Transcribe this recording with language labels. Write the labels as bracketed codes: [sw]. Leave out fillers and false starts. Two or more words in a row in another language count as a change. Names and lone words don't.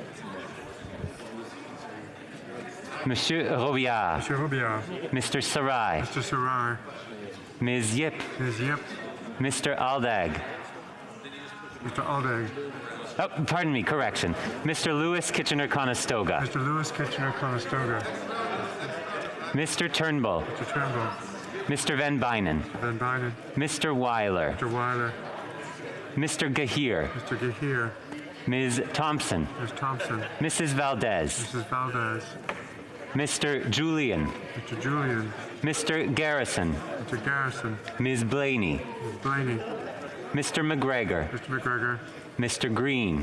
[en] Monsieur Robillard. Monsieur Robillard. Mr. Sarai. Mr. Sarai. Ms. Yip. Ms. Yip. Mr. Aldag. Mr. Aldag. Oh, pardon me, correction. Mr. Lewis Kitchener-Conestoga. Mr. Lewis Kitchener-Conestoga. Mr. Turnbull. Mr. Turnbull. Mr. Van Bynen. Van Bynen. Mr. Weiler. Mr. Weiler. Mr. Gahir. Mr. Gahir. Ms. Thompson. Ms. Thompson. Mrs. Valdez. Mrs. Valdez. Mr. Julian. Mr. Julian. Mr. Garrison. Mr. Garrison. Ms. Blaney. Ms. Blaney. Mr. McGregor. Mr. McGregor. Mr. Green.